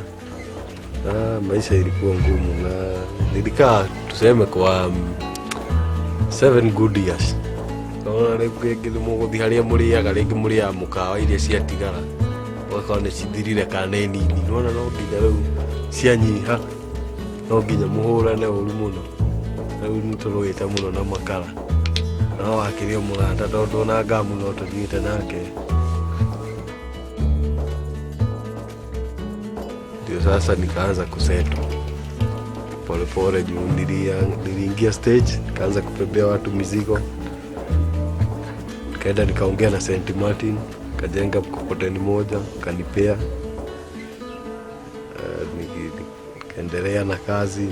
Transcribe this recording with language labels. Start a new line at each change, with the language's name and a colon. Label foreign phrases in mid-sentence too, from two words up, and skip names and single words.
Swahili: Maisha ilikuwa ngumu na nilikaa tuseme kwa 7
English: good years.
Kikuyu: Kaona rĩngĩ mũgũthi harĩa mũrĩaga rĩngĩ mũrĩa mũkawa iria ciatigara. Wakaone cithirire kana nini. Nona no nginya rĩu cianyiha. No nginya mũhũrane ũru mũno. Rĩu nĩtũrũĩte mũno na makara. No akĩrio mũrata tondũ na ngamu no tũthiĩte nake.
Swahili: Ndio sasa nikaanza kuseto pole pole juu niliingia stage, nikaanza kupebea watu mizigo, kaenda nikaongea na St. Martin, kajenga mkokoteni moja kanipea, nikaendelea na kazi.